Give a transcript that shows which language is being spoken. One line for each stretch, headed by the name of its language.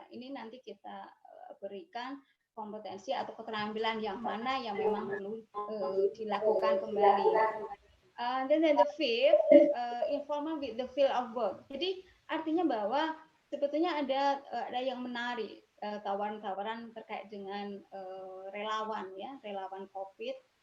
Indonesian: Nah, ini nanti kita berikan kompetensi atau keterampilan yang mana yang memang perlu dilakukan kembali.
English: Then the fifth, involvement with the field of work.
Indonesian: Jadi artinya bahwa sebetulnya ada yang menarik, tawaran-tawaran terkait dengan relawan ya, relawan COVID.